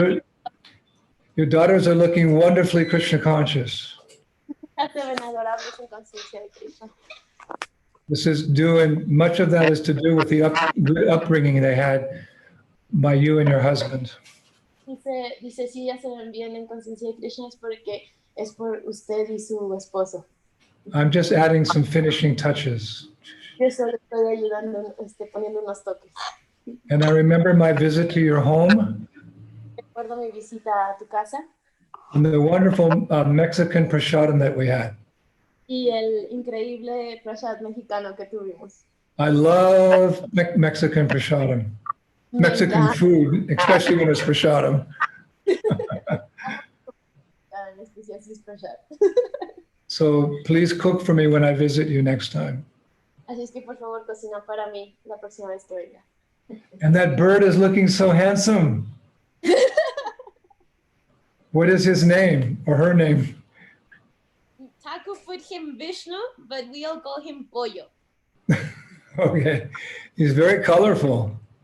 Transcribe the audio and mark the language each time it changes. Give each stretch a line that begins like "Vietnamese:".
English: are, your daughters are looking wonderfully Krishna conscious.
Spanish: Se ven adorables en conciencia de Krishna.
English: This is due, and much of that is to do with the good upbringing they had by you and your husband.
Spanish: Dice, sí, ya se ven bien en conciencia de Krishna es porque es por usted y su esposo.
English: I'm just adding some finishing touches.
Spanish: Yo solo estoy ayudando, poniendo unos toques.
English: And I remember my visit to your home
Spanish: Recuerdo mi visita a tu casa
English: and the wonderful Mexican prasadam that we had.
Spanish: y el increíble prasad mexicano que tuvimos.
English: I love Mexican prasadam,
Spanish: Me
English: Mexican
Spanish: encanta,
English: food, especially when it's prasadam.
Spanish: en especial si es prasad.
English: So please cook for me when I visit you next time.
Spanish: Así es que por favor cocina para mí la próxima vez que venga.
English: And that bird is looking so handsome. What is his name or her name? Taku put him Vishnu, but we all call him Pollo. Okay. He's very colorful.